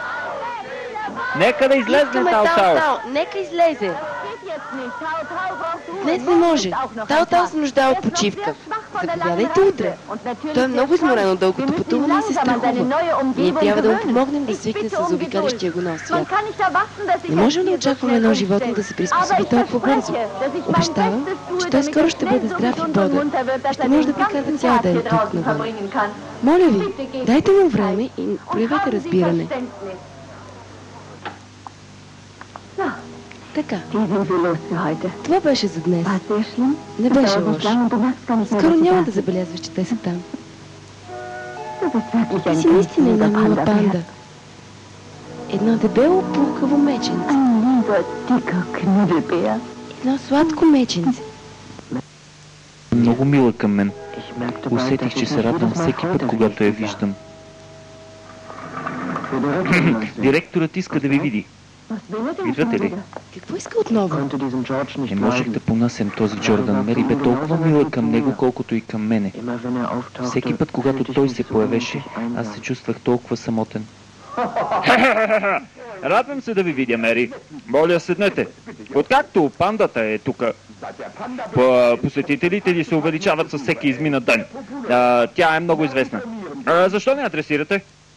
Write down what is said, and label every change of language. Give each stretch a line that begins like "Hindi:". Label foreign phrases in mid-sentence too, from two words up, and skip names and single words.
Bulgarian: Нека да излезне Тао-Тао! Нека излезе.
German: Geht jetzt nicht. Tautau braucht Ruhe.
Bulgarian: Днес не може. Тао-Тао се нуждае от почивка. Заповядайте утре. Той е много изморен от дългото пътуване и се страхува. Ние трябва да му помогнем да свикне с заобикалящия го нов свят. Не можем да очакваме едно животно да се приспособи толкова бързо. Обещавам, че той скоро ще бъде здрав и бодър. Ще може да прекара цял ден тук навън. Моля ви, дайте му време и проявете разбиране. Така,
German: Die sind wir los für heute.
Bulgarian: това беше за днес.
German: War es sehr schlimm?
Bulgarian: Не
German: Es
Bulgarian: беше
German: dauert nicht
Bulgarian: лошо.
German: lange und du merkst gar nicht mehr,
Bulgarian: Скоро
German: dass sie
Bulgarian: няма
German: da
Bulgarian: да
German: sind.
Bulgarian: забелязваш, че те са там.
German: Du bist wirklich
Bulgarian: Ти
German: ein
Bulgarian: си
German: ganz
Bulgarian: наистина
German: lieber
Bulgarian: една мила
German: Panda-Bär.
Bulgarian: панда. Едно дебело пулкаво меченце.
German: Ein lieber, dicker Knuddelbär.
Bulgarian: Едно сладко меченце. Много мила към мен.
German: Ich merkte bald,
Bulgarian: Усетих,
German: dass
Bulgarian: че
German: ich
Bulgarian: се
German: nicht
Bulgarian: радвам
German: jedes Mal
Bulgarian: всеки път,
German: freudig
Bulgarian: когато я
German: war.
Bulgarian: виждам.
German: Der Direktor meinte,
Bulgarian: Директорът иска да ви види.
German: Was will er denn
Bulgarian: Идвате
German: schon
Bulgarian: ли?
German: wieder?
Bulgarian: Какво иска отново?
German: konnte diesem George nicht
Bulgarian: Не можех
German: leiden.
Bulgarian: да понасям този Джордан. Мери бе толкова мила към него, колкото и към мене.
German: Immer wenn er auftauchte,
Bulgarian: Всеки път, когато
German: fühlte ich
Bulgarian: той
German: mich
Bulgarian: се
German: so
Bulgarian: появеше,
German: unendlich
Bulgarian: аз се
German: einsam.
Bulgarian: чувствах толкова самотен. Радвам се да ви видя, Мери. Моля, седнете. Откакто пандата е тук, посетителите ли се увеличават със всеки изминат ден. Тя е много известна. Защо не я адресирате?